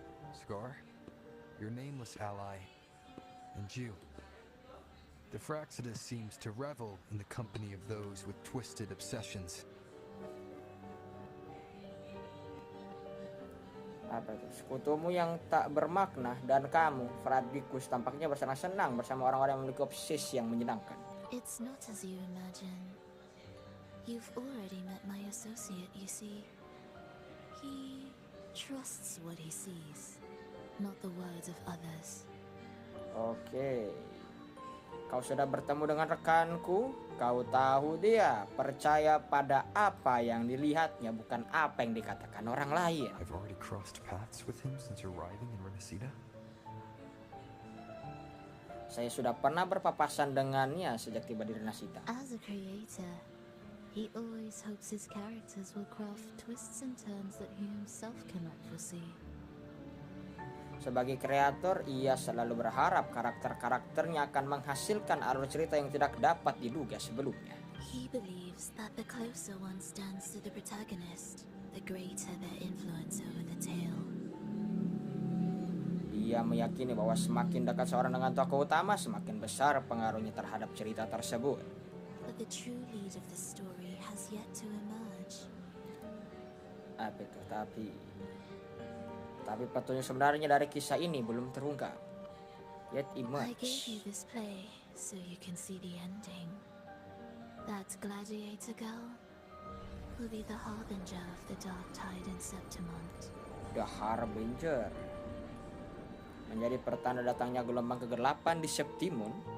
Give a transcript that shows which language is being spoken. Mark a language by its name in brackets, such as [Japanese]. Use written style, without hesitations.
[English] Scar, your nameless ally, and you. The Fraxidus seems to revel in the company of those with twisted obsessions. [Indonesian] Apa itu? Sekutumu yang tak bermakna dan kamu, Fradikus, tampaknya bersenang-senang bersama orang-orang yang memiliki obsesi yang menyenangkan. [English] It's not as you imagine. You've already met my associate, you see. He trusts what he sees, not the words of others. Oke. [Indonesian] Kau sudah bertemu dengan rekanku, kau tahu dia percaya pada apa yang dilihatnya, bukan apa yang dikatakan orang lain. [English] I've already crossed paths with him since arriving in Renacida. [Indonesian] Saya sudah pernah berpapasan dengannya sejak tiba di Renacida. [English] As a creator, he always hopes his characters will craft twists and turns that he himself cannot foresee. [Indonesian] Sebagai kreator, ia selalu berharap karakter-karakternya akan menghasilkan alur cerita yang tidak dapat diduga sebelumnya. [English] He believes that the closer one stands to the protagonist, the greater their influence over the tale. [Indonesian] Dia meyakini bahwa semakin dekat seorang dengan tokoh utama, semakin besar pengaruhnya terhadap cerita tersebut. [English] But the true lead of the story has yet to emerge. [Indonesian] Apa itu? Tapi petunjuk sebenarnya dari kisah ini belum terungkap. [English] Yet I gave emerge. you this play so you can see the ending. That gladiator girl will be the harbinger of the dark tide in Septimont. [Indonesian] The Harbinger menjadi pertanda datangnya gelombang kegelapan di Septimon.